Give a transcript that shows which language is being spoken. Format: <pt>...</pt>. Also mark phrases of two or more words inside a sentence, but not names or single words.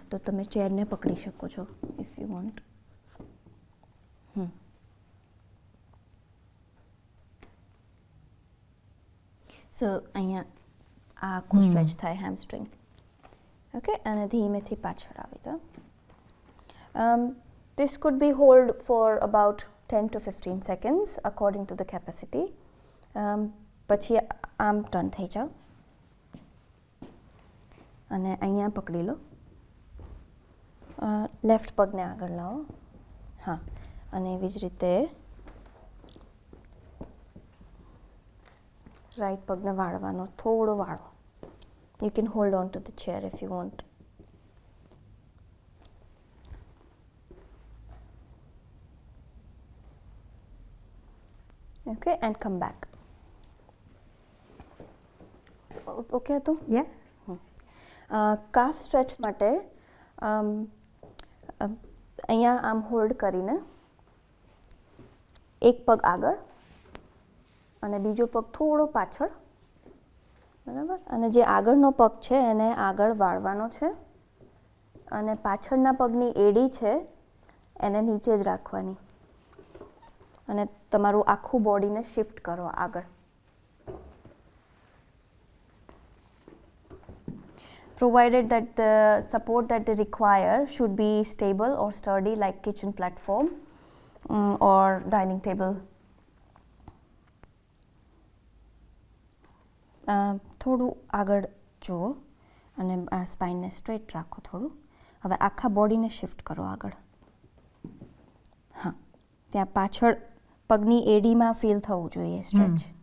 <gu>તો તમે ચેરને પકડી શકો છો</gu> <en>if you want.</en> <gu>સો અહીંયા આ આખું સ્ટ્રેચ થાય હેમસ્ટ્રિંગ. ઓકે, અને ધીમેથી પાછળ આવી જાઓ.</gu> <en>This could be hold for about 10 to 15 seconds according to the capacity.</en> <gu>પછી આમ ટર્ન થઈ જાઓ અને અહીંયા પકડી લો. લેફ્ટ પગને આગળ લાવો. હા, અને એવી જ રીતે રાઈટ પગને વાળવાનો, થોડો વાળો.</gu> <en>You can hold on to the chair if you want. Okay, and come back. So,</en> <gu>okay હતું?</gu> <en>Yeah. calf stretch</en> <gu>માટે અહીંયા આમ હોલ્ડ કરીને એક પગ આગળ અને બીજો પગ થોડો પાછળ, બરાબર, અને જે આગળનો પગ છે એને આગળ વાળવાનો છે, અને પાછળના પગની એડી છે એને નીચે જ રાખવાની, અને તમારું આખું</gu> <en>bodyને shift</en> <gu>કરો આગળ.</gu> <en>Provided that the support that they require should be stable or sturdy, like kitchen platform or dining table.</en> <gu>થોડું આગળ જુઓ અને આ</gu> <en>spineને straight</en> <gu>રાખો થોડું. હવે આખા</gu> <en>bodyને shift</en> <gu>કરો આગળ. હા, ત્યાં પાછળ પગની એડીમાં ફીલ થવું જોઈએ સ્ટ્રેચ.</gu>